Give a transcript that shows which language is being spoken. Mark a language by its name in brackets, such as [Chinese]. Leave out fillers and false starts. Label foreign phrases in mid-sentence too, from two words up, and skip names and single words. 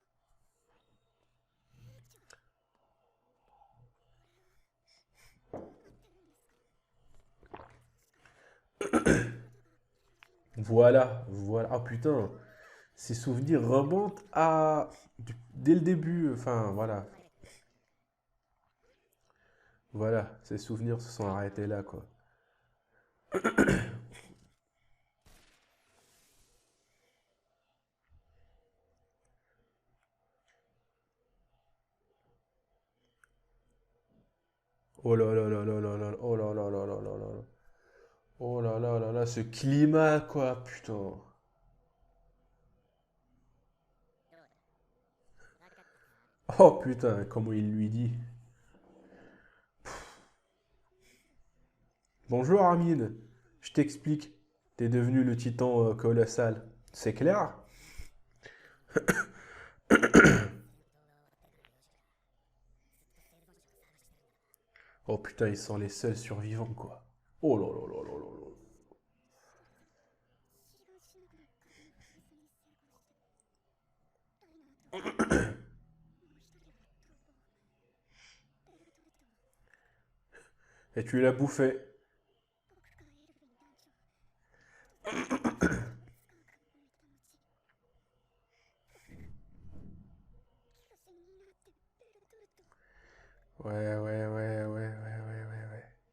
[French] Voilà, voilà. Ah putain, ces souvenirs remontent dès le début. Enfin, voilà. Voilà, ces souvenirs se sont arrêtés là, quoi. Oh là là là là là là. Oh là là là là là là. Oh là là là là, ce climat, quoi, putain. Oh putain, comment il lui dit. Bonjour Armin, je t'explique. T'es devenu le titan colossal. C'est clair? Oh putain, ils sont les seuls survivants, quoi. Oh là là là là là là. Et tu l'as bouffé. Ouais, ouais, ouais, ouais, ouais, ouais, ouais, ouais.